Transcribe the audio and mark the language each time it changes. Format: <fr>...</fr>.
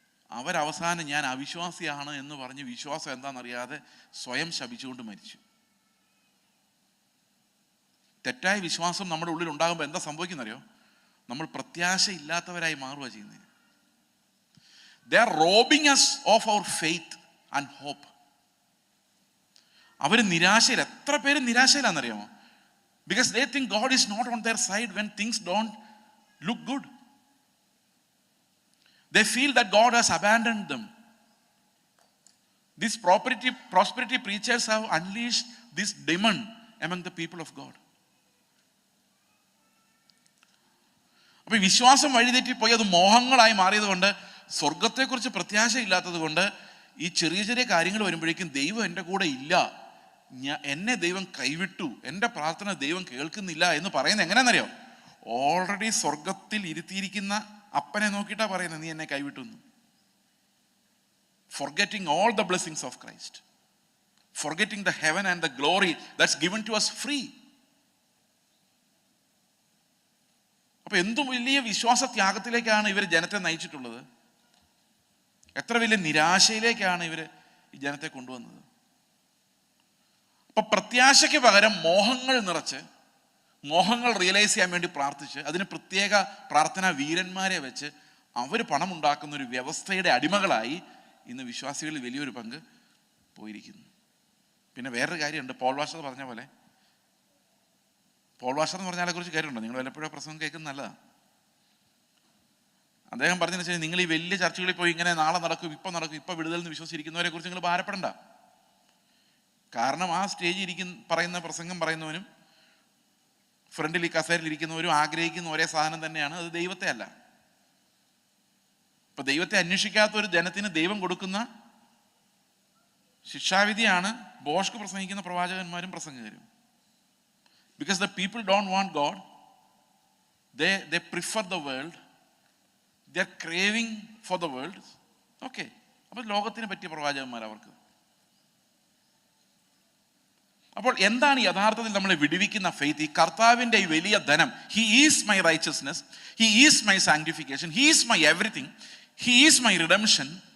<ml>അവരവസാനം ഞാൻ അവിശ്വാസിയാണ് എന്ന് പറഞ്ഞ് വിശ്വാസം എന്താണെന്നറിയാതെ സ്വയം ശപിച്ചുകൊണ്ട് മരിച്ചു. തെറ്റായ വിശ്വാസം നമ്മുടെ ഉള്ളിൽ ഉണ്ടാകുമ്പോൾ എന്താ സംഭവിക്കുന്നറിയോ? നമ്മൾ പ്രത്യാശയില്ലാത്തവരായി മാറുക ചെയ്യുന്നത്.</ml> <en>They are robbing us of our faith and hope.</en> <ml>അവർ നിരാശയിൽ, എത്ര പേര് നിരാശയിലാണെന്നറിയാമോ?</ml> <en>Because they think God is not on their side when things don't look good. They feel that God has abandoned them. These prosperity preachers have unleashed this demon among the people of God.</en> <ml>അപ്പൊ വിശ്വാസം വഴിതെറ്റിപ്പോയി അത് മോഹങ്ങളായി മാറിയത് കൊണ്ട്, സ്വർഗത്തെക്കുറിച്ച് പ്രത്യാശയില്ലാത്തത് കൊണ്ട്, ഈ ചെറിയ ചെറിയ കാര്യങ്ങൾ വരുമ്പോഴേക്കും ദൈവം എൻ്റെ കൂടെ ഇല്ല, എന്നെ ദൈവം കൈവിട്ടു, എൻ്റെ പ്രാർത്ഥന ദൈവം കേൾക്കുന്നില്ല എന്ന് പറയുന്നത് എങ്ങനെയാണെന്നറിയോ? ഓൾറെഡി സ്വർഗത്തിൽ ഇരുത്തിയിരിക്കുന്ന അപ്പനെ നോക്കിയിട്ടാ പറയുന്നത്, നീ എന്നെ കൈവിട്ടു എന്ന്.</ml> <en>Forgetting all the blessings of Christ, forgetting the heaven and the glory that's given to us free.</en> <ml>അപ്പൊ എന്തു വലിയ വിശ്വാസ ത്യാഗത്തിലേക്കാണ് ഇവർ ജനത്തെ നയിച്ചിട്ടുള്ളത്. എത്ര വലിയ നിരാശയിലേക്കാണ് ഇവർ ഈ ജനത്തെ കൊണ്ടുവന്നത്. അപ്പൊ പ്രത്യാശയ്ക്ക് പകരം മോഹങ്ങൾ നിറച്ച്, മോഹങ്ങൾ റിയലൈസ് ചെയ്യാൻ വേണ്ടി പ്രാർത്ഥിച്ച്, അതിന് പ്രത്യേക പ്രാർത്ഥനാ വീരന്മാരെ വെച്ച് അവർ പണമുണ്ടാക്കുന്ന ഒരു വ്യവസ്ഥയുടെ അടിമകളായി ഇന്ന് വിശ്വാസികളിൽ വലിയൊരു പങ്ക് പോയിരിക്കുന്നു. പിന്നെ വേറൊരു കാര്യമുണ്ട്. പോൾ വാഷർ പറഞ്ഞ പോലെ, പോൾ വാഷർ എന്ന് പറഞ്ഞാലെ കുറിച്ച് കാര്യമുണ്ടോ? നിങ്ങൾ വല്ലപ്പോഴും പ്രസംഗം കേൾക്കുന്നത് നല്ലതാണ്. അദ്ദേഹം പറഞ്ഞതെന്ന് വെച്ചാൽ, നിങ്ങൾ ഈ വലിയ ചർച്ചകളിൽ പോയി ഇങ്ങനെ നാളെ നടക്കും, ഇപ്പം വിടുതൽ എന്ന് വിശ്വസിച്ചിരിക്കുന്നവരെ കുറിച്ച് നിങ്ങൾ ഭാരപ്പെടണ്ട. കാരണം ആ സ്റ്റേജിൽ പറയുന്ന പ്രസംഗം പറയുന്നവനും ഫ്രണ്ടിൽ ഈ കസേരയിൽ ഇരിക്കുന്നവരും ആഗ്രഹിക്കുന്ന ഒരേ സാധനം തന്നെയാണ്, അത് ദൈവത്തെ അല്ല. ഇപ്പൊ ദൈവത്തെ അന്വേഷിക്കാത്ത ഒരു ജനത്തിന് ദൈവം കൊടുക്കുന്ന ശിക്ഷാവിധിയാണ് ബോഷ്ക്ക് പ്രസംഗിക്കുന്ന പ്രവാചകന്മാരും പ്രസംഗകരും.</ml> <en>Because the people don't want God, they prefer the world, they are craving for the world.</en> <ml>Okay, അപ്പോൾ ലോകത്തിന് പറ്റിയ പ്രവാചകന്മാർ അവർക്ക്. അപ്പോൾ എന്താണ് യഥാർത്ഥത്തിൽ നമ്മളെ വിടുവിക്കുന്ന ഫെയ്ത്ത്? ഈ കർത്താവിൻ്റെ ഈ വലിയ ധനം,</ml> <en>He is my righteousness, he is my sanctification, he is my everything, he is my redemption.</en>